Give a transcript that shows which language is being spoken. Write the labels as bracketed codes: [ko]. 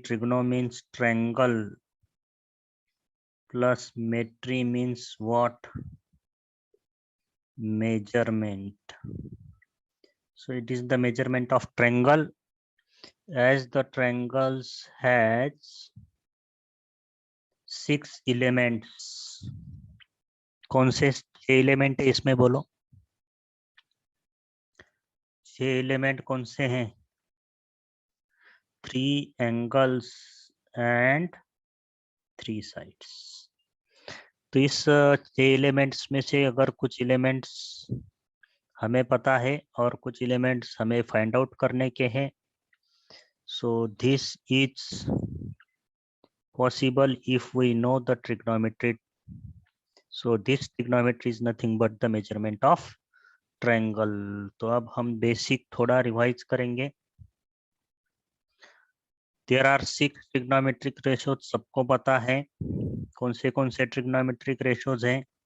[en] Trigno means triangle plus metry means what? Measurement. So it is the measurement of triangle as the triangles has 6 elements. [hi] कौन से 6 element है इसमें बोलो? 6 element कौन से हैं? [en] 3 angles and 3 sides. [hi] तो इस 6 एलिमेंट्स में से अगर कुछ एलिमेंट्स हमें पता है और कुछ एलिमेंट्स हमें फाइंड आउट करने के हैं, [en] So this is possible if we know the trigonometry. So this trigonometry is nothing but the measurement of triangle. [hi] तो अब हम बेसिक थोड़ा रिवाइज करेंगे. [en] There are 6 trigonometric ratios. [hi] सबको पता है कौन से [en] trigonometric ratios हैं?